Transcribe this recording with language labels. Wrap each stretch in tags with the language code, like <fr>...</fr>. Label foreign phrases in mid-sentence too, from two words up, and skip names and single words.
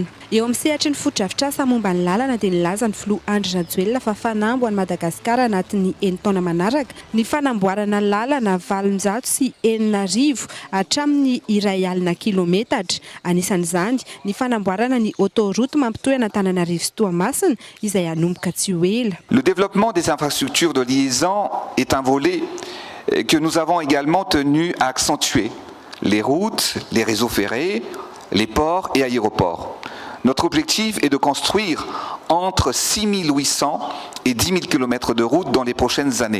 <mg>Eo amin'ny sehatry ny foto-drafitrasa momba ny lalana dia nilaza ny filoha Andry Rajoelina fa fanambo an'i Madagasikara anatin'ny 9 taona manaraka ny fanamboarana lalana 809 hatramin'ny 1 kilometatra. Anisan'izany ny fanamboarana ny autoroute mampitohy Antananarivo sy Toamasina izay hanomboka tsy ho ela.</mg> <fr>Le développement des infrastructures de liaison est un volet que nous avons également tenu à accentuer. Les routes, les réseaux ferrés, les ports et aéroports. Notre objectif est de construire entre 6 800 et 10 000 km de routes dans les prochaines années.</fr>